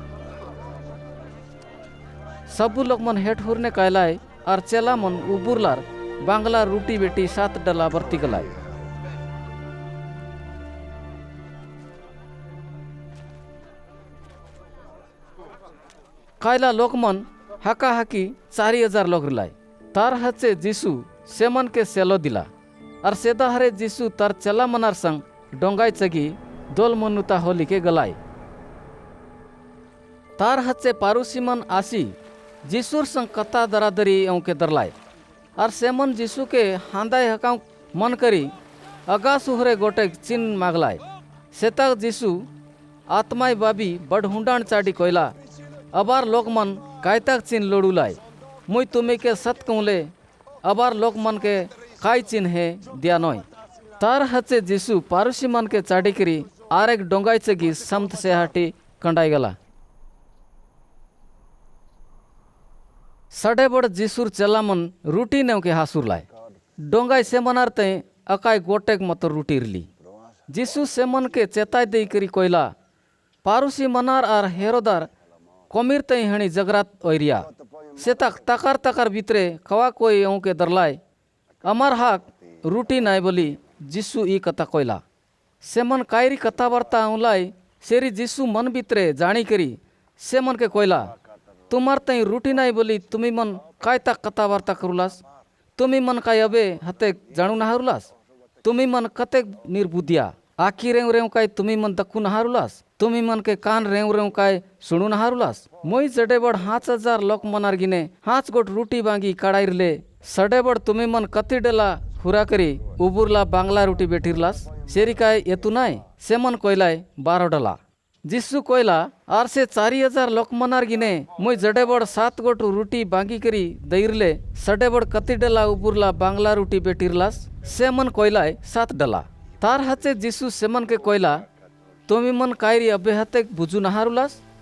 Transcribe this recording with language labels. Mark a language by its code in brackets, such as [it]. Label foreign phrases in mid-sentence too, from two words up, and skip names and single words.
[hlb] सबू लोक मन हेठ हुरने कहलाय और चेला मन उबुरलार बांगला रूटी बेटी 7 डला बर्ती गलाय कायला लोक मन हाका हाकी 4000 लोग रिलाय तार हचे जीसु सेमन के सेलो दिला और सेदा हरे जीसु तार चला मनार संग डोंगाई चगी दोल मनुता होली के गलाई तार हचे पारुसीमन आसी जीसुर संग कता दरादरी के दरलाय और सेमन जीसु के हांदाय हकाउ मन करी अगा सुहरे गोटे चिन्ह मागलाय सेतक जीसु आत्माय बाबी बड़ हुंडाण चाडी कोयला अबार लोक मन कायतक चिन्ह लोडुलाय मुई तुम्हें के सत कहूले अबार लोक मन के काय चिन्ह है दिया नोय तार हचे जीसु पारुसी मन के चाडी करी आरेक डोंगाई चगी समत से हाटी कंडाई गला सडे बड़ जीसुर चला मन रूटी नेव के हासुर लाय डोंगाई से मनार ते अकाय गोटेक मत रूटी रली जीसु से मन के चेताई दे करी कोयला पारुसी मनार आर हेरोदार कोमिर ते हणी जगरात ओरिया से तकार तकार भीतरे खवा कोई के दरलाय अमर हाक रूटी नाय बोली जीसु ई कथा कोयला से मन कायरी कथा वार्ता उलाई सेरी जीसु मन भीतरे जानी करी से मन के कोयला तुम्हार तई रूटी नाय बोली तुम्ही मन काय तक कथा वार्ता करुलास तुम्ही मन काय अबे हते जाणू नहारुलास तुम्ही मन कतेक निर्बुद्धिया आखी रेव रेव काय तुम्ही मन दखू नहारुलास तुम्ही मन के कान रेव रेव काय सुणू नहारुलास मोई जडेबड़ 5000 लोक मनार गिने 5 गोट रूटी बांगी काडाइरले सडेबड़ तुम्ही मन कति डेला हुरा करी उबुरला बांगला रूटी बेठिरलास सेरी काय येतु नाय से मन कोयलाय 12 डला जीसु कोयला आर से 4000 लोक मनार गिने मोई जडेबड़ 7 गोट रूटी बांगी करी दैरले सडेबड़ कति डेला उबुरला बांगला रूटी बेठिरलास से मन कोयलाय 7 डला तार हचे जीसु सेमन के कोयला तुम्ही मन कायरी अबे हते बुझू नहारुलास